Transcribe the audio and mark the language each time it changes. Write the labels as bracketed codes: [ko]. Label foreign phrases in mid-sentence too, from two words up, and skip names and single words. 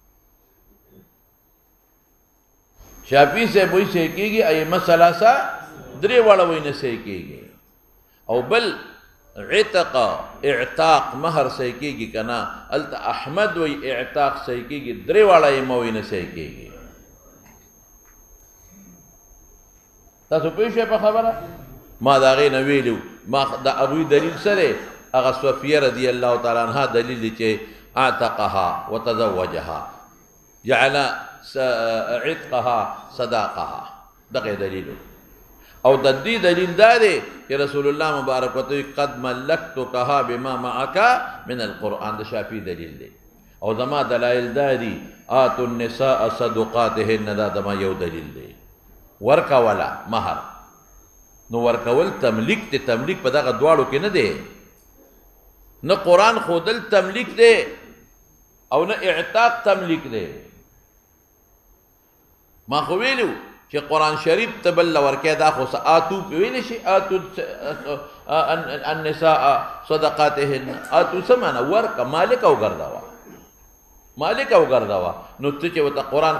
[ps] شافعی صاحب وایي صحیح کېږي ائمه ثلاثه درې واړه وایي نه صحیح کېږي او بل عتق اعتاق مهر صحیح کېږي که نه هلته احمد وایي اعتاق صحیح کېږي درې واړه ائمه وایي نه صحیح کېږي تاسو پوه شئ په خبره ما د هغې نه ویلي ما د هغوی دلیل څه دی هغه صفیه [ar] رضی الله تعالی عنها [ps] دلیل دی چې [ar] اعتقها وتزوجها جعل عتقها صداقها [ps] دغه دلیل او د دې دلیل دا دی چې رسول الله مبارک وته [ar] قد ملکتکها بما معك من القرآن [ps] د شافعي دلیل دی او زما دلایل دا دي [ar] آتوا النساء صدقاتهن [ps] دا زما یو دلیل دی ورکولا مهر نو ورکول تملیک دی تملیک په دغه دواړو کې نه دی نه قرآن ښودل تملیک دی او نه اعتاق تملیک دی ما خو ویلو چې قرآن شریف ته بل ورکې دا خو آتو پې ویلی شي [ar] آتو النساء صدقاتهن [ps] آتو څه معنا ورکه مالک وګرځوه مالک وګرځوه نو ته چې ورته قرآن